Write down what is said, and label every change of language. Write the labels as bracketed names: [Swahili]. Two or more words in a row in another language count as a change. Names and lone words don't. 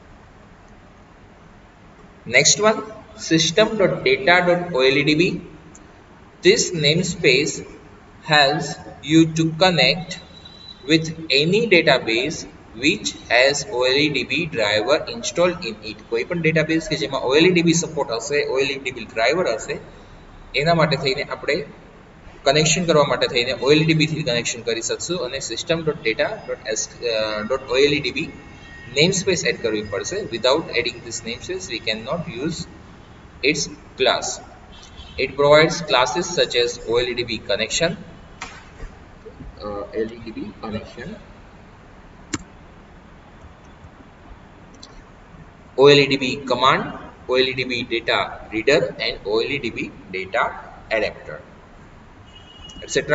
[English] Next one, system.data.oldb. This namespace helps you to connect with any database which has OLEDB driver installed in it. [Gujarati] કોઈ પણ database કે જેમાં OLEDB support હશે, OLEDB driver હશે, એના માટે થઈને આપણે કનેક્શન કરવા માટે થઈને OLEDB થી કનેક્શન કરી શકશું અને system.data.oldb namespace એડ કરવી પડશે. [English] Without adding this namespace we cannot use its class. It provides classes such as OLEDB connection, LEDB connection, OLEDB command, OLEDB data reader, and OLEDB data adapter, etc.